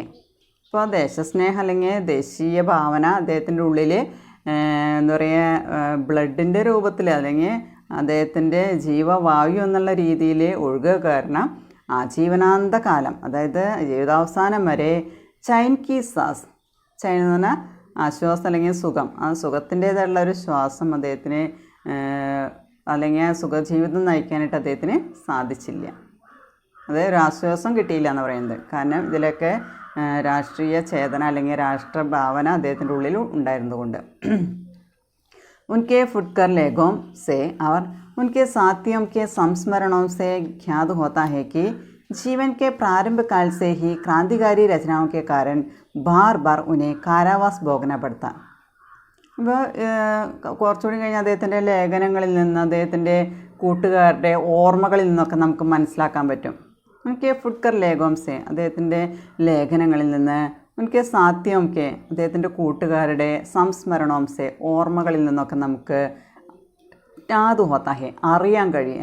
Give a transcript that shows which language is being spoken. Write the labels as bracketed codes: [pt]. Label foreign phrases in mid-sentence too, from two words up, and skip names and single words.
[ml] ഇപ്പോൾ ദേശസ്നേഹം അല്ലെങ്കിൽ ദേശീയ ഭാവന അദ്ദേഹത്തിൻ്റെ ഉള്ളിൽ എന്താ പറയുക, ബ്ലഡിൻ്റെ രൂപത്തിൽ അല്ലെങ്കിൽ അദ്ദേഹത്തിൻ്റെ ജീവവായു എന്നുള്ള രീതിയിൽ ഒഴുകുക കാരണം ആജീവനാന്ത കാലം, അതായത് ജീവിതാവസാനം വരെ [hi] चैन की सांस, [ml] ചൈൻ എന്ന് പറഞ്ഞാൽ ആശ്വാസം അല്ലെങ്കിൽ സുഖം, ആ സുഖത്തിൻ്റേതായിട്ടുള്ള ഒരു ശ്വാസം അദ്ദേഹത്തിന് അല്ലെങ്കിൽ ആ സുഖജീവിതം നയിക്കാനായിട്ട് അദ്ദേഹത്തിന് സാധിച്ചില്ല. അത് ഒരു ആശ്വാസം കിട്ടിയില്ല എന്ന് പറയുന്നത്. കാരണം ഇതിലൊക്കെ രാഷ്ട്രീയ ചേതന അല്ലെങ്കിൽ രാഷ്ട്രഭാവന അദ്ദേഹത്തിൻ്റെ ഉള്ളിൽ ഉണ്ടായിരുന്നതുകൊണ്ട്. [hi] उनके फुटकर लेगों से और उनके साथियों के संस्मरणों से ज्ञात होता है कि जीवन के प्रारंभ काल से ही क्रांतिकारी रचनाओं के कारण बार बार उन्हें कारावास भोगना पड़ता. [ml] അപ്പോൾ കുറച്ചുകൂടി കഴിഞ്ഞ് അദ്ദേഹത്തിൻ്റെ ലേഖനങ്ങളിൽ നിന്ന്, അദ്ദേഹത്തിൻ്റെ കൂട്ടുകാരുടെ ഓർമ്മകളിൽ നിന്നൊക്കെ നമുക്ക് മനസ്സിലാക്കാൻ പറ്റും. [hi] उनके फुटकर लेगों से, [ml] അദ്ദേഹത്തിൻ്റെ ലേഖനങ്ങളിൽ നിന്ന്, [hi] उनके साथियों के, [ml] അദ്ദേഹത്തിൻ്റെ കൂട്ടുകാരുടെ സംസ്മരണോംസെ, ഓർമ്മകളിൽ നിന്നൊക്കെ നമുക്ക് [hi] याद होता है, [ml] അറിയാൻ കഴിയും.